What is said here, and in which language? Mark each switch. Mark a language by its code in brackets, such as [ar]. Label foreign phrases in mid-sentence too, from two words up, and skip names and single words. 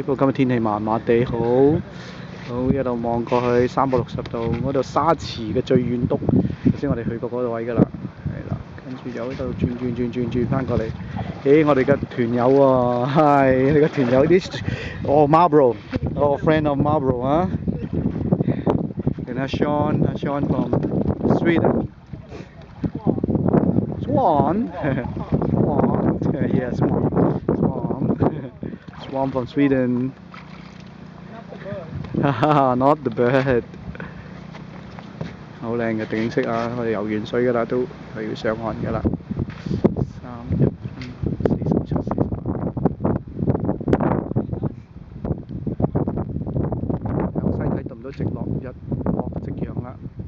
[yue] 不過今日天氣麻麻地，好一路望過去360度，嗰度沙池嘅最遠篤，頭先我哋去過嗰度位㗎啦，係啦，跟住又喺度轉翻過嚟。咦，我哋嘅團友喎，係你嘅團友啲，哦 Marlboro，哦 [en] friend of Marlboro [yue] 啊， [en] and Sean from Sweden。Swan, Swan, yeah, Swan from Sweden. Haha, not the bird. [yue] 好靚嘅景色啊！我哋游完水㗎啦，都係要上岸㗎啦。由西睇到唔到直落，日落夕陽啦。